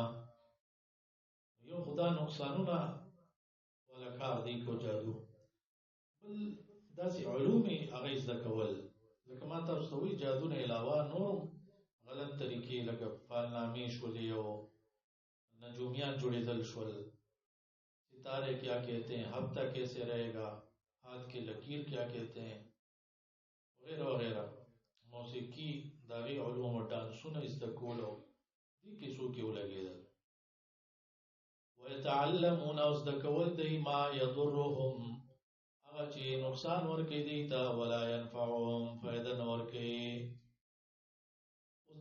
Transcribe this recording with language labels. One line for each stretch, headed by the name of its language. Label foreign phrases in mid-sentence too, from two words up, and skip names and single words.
Pashto: یو خدا نقصانونه والا کار دی کو جادو. بل داسې علوم یې هغه زده کول لکه ما تاسو ته وایي جادو نه علاوه نور غلط طریقې لکه فالنامې شولې او نجومیان جوړېدل شول.
Urdu: ستارے کیا کہتے ہیں ہفتہ کیسے رہے گا ہاتھ کے لکیر کیا کہتے ہیں وغیرہ وغیرہ.
Pashto: موسیقي د هغې علوم او ډانسونه زده کول او دې کیسو کې ولګېدل. ویتعلمون او زده کول دی
Arabic: ما یضرهم
Pashto: هغه چې نقصان ورکوي دوی ته
Arabic: ولا ینفعهم
Pashto: فایده نه ورکوي.